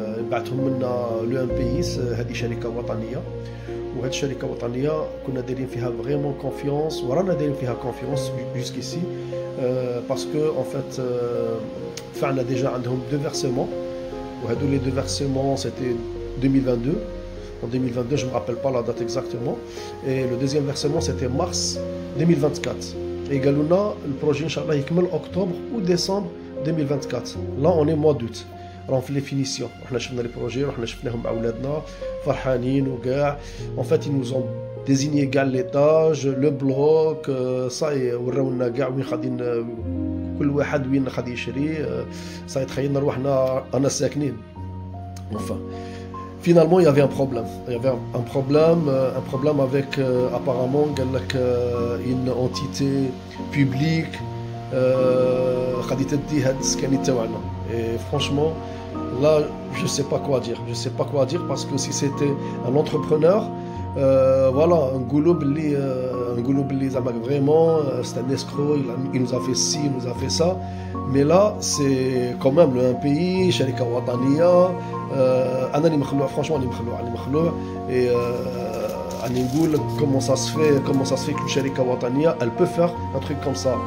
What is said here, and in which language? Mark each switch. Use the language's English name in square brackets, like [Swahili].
[Arabic] بعتهم لنا l'UMPI. هذه شركة وطنية، وهذه الشركة وطنية كنا دايرين فيها فريمون كونفيونس، ورانا دايرين فيها كونفيونس jusqu'ici باسكو en fait دفعنا ديجا عندهم 2 versements، وهذو [French] les 2 versements c'était 2022. En 2022, je ne me rappelle pas la date exactement. Et le deuxième versement, c'était mars 2024. Et Galouna, le projet, Inch'Allah, il commence octobre ou décembre 2024. Là, on est mois d'août. On fait les finitions. On a vu les projets, on a vu les aouladna, farhanin ou gars. En fait, ils nous ont désigné l'étage, le bloc, ça et [Arabic] وراونا gars وين خادين كل واحد وين خادي يشري. ça يتخيلنا روحنا أنا ساكنين. Enfin. [French] Finalement, il y avait un problème. Il y avait un problème avec apparemment une entité publique et franchement, là, je ne sais pas quoi dire. Je sais pas quoi dire parce que si c'était un entrepreneur, voilà, un gouloub vraiment, c'est un escroc, il nous a fait ci, il nous a fait ça. Mais là, c'est quand même un pays, [Arabic] شركة وطنية. أنا اللي مخلوع، franchement اللي مخلوع. [French] Et [Arabic] أنا نقول [French] comment ça se fait qu'une [Arabic] شركة وطنية, [French] elle peut faire un truc comme ça.